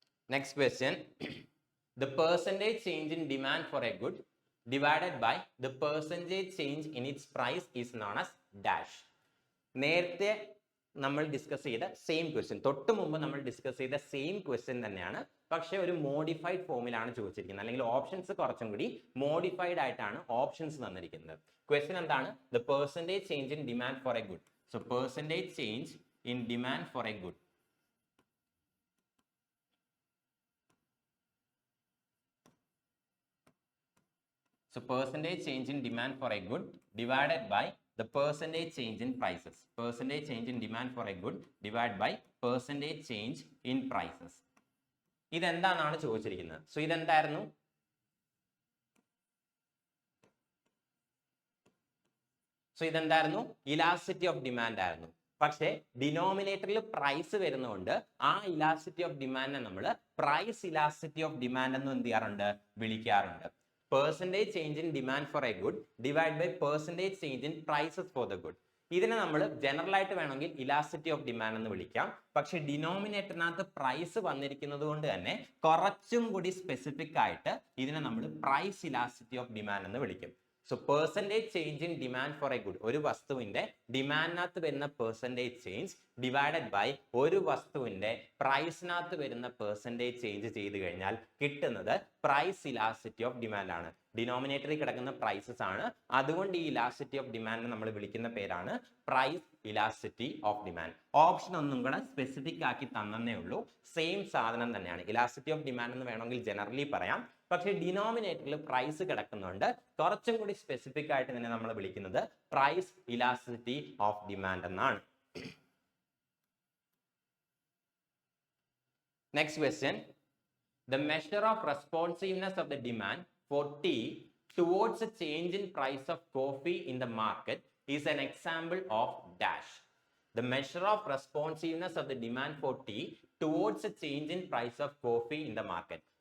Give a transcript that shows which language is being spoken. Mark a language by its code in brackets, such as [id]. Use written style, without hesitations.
[en] Next question, the percentage change in demand for a good divided by the percentage change in its price is known as dash. [ml] നേരത്തെ നമ്മൾ discuss ചെയ്ത same question, തൊട്ട് മുമ്പ് നമ്മൾ discuss ചെയ്ത same question തന്നെയാണ്, പക്ഷേ ഒരു മോഡിഫൈഡ് ഫോമിലാണ് ചോദിച്ചിരിക്കുന്നത്, അല്ലെങ്കിൽ ഓപ്ഷൻസ് കുറച്ചും കൂടി മോഡിഫൈഡ് ആയിട്ടാണ് ഓപ്ഷൻസ് തന്നിരിക്കുന്നത്. ക്വസ്റ്റ്യൻ എന്താണ്? [en] The percentage change in demand for a good. So percentage change in demand for a good. So percentage change in demand for a good divided by the percentage change in prices. Percentage change in demand for a good divided by percentage change in prices. [ml] ഇതെന്താണെന്നാണ് ചോദിച്ചിരിക്കുന്നത്. So ഇതെന്തായിരുന്നു? Elasticity of demand ആയിരുന്നു. പക്ഷേ ഡിനോമിനേറ്ററിൽ price വരുന്നതുകൊണ്ട് ആ elasticity of ഡിമാൻഡിനെ നമ്മൾ price elasticity of demand എന്ന് എന്ത് ചെയ്യാറുണ്ട്? വിളിക്കാറുണ്ട്. [en] Percentage change in demand for a good divided by percentage change in prices for the good. [ml] ഇതിനെ നമ്മൾ ജനറൽ ആയിട്ട് വേണമെങ്കിൽ ഇലാസ്റ്റിസിറ്റി ഓഫ് ഡിമാൻഡ് എന്ന് വിളിക്കാം. പക്ഷെ ഡിനോമിനേറ്ററിനകത്ത് പ്രൈസ് വന്നിരിക്കുന്നത് കൊണ്ട് തന്നെ കുറച്ചും കൂടി സ്പെസിഫിക് ആയിട്ട് ഇതിനെ നമ്മൾ പ്രൈസ് ഇലാസ്റ്റിസിറ്റി ഓഫ് ഡിമാൻഡ് എന്ന് വിളിക്കും. So percentage change in demand for A good, ഒരു വസ്തുവിന്റെ ഡിമാൻഡിനകത്ത് വരുന്ന പെർസെൻറ്റേജ് ചേഞ്ച് ഡിവൈഡഡ് ബൈ ഒരു വസ്തുവിന്റെ പ്രൈസിനകത്ത് വരുന്ന പെർസെൻറ്റേജ് ചേഞ്ച് ചെയ്ത് കഴിഞ്ഞാൽ കിട്ടുന്നത് പ്രൈസ് ഇലാസ്റ്റിസിറ്റി ഓഫ് ഡിമാൻഡ് ആണ്. ഡിനോമിനേറ്ററിൽ കിടക്കുന്ന പ്രൈസസ് ആണ്, അതുകൊണ്ട് ഈ ഇലാസ്റ്റിസിറ്റി ഓഫ് ഡിമാൻഡ് നമ്മൾ വിളിക്കുന്ന പേരാണ് price elasticity of demand. Option ഒന്നും കൂടെ സ്പെസിഫിക് ആക്കി തന്നേ ഉള്ളൂ, സെയിം സാധനം തന്നെയാണ്. ഇലാസ്റ്റിസിറ്റി ഓഫ് ഡിമാൻഡ് എന്ന് വേണമെങ്കിൽ ജനറലി പറയാം, പക്ഷേ ഡിനോമിനേറ്ററിൽ പ്രൈസ് കിടക്കുന്നുണ്ട്, കുറച്ചും കൂടി സ്പെസിഫിക് ആയിട്ട് തന്നെ നമ്മൾ വിളിക്കുന്നത് പ്രൈസ് ഇലാസ്റ്റിസിറ്റി ഓഫ് ഡിമാൻഡ് എന്നാണ്. [en] Next question, the measure of responsiveness of the demand for tea towards a change in price of coffee in the market is an example of dash. The measure of responsiveness of the demand for tea towards a change in price of coffee in the market.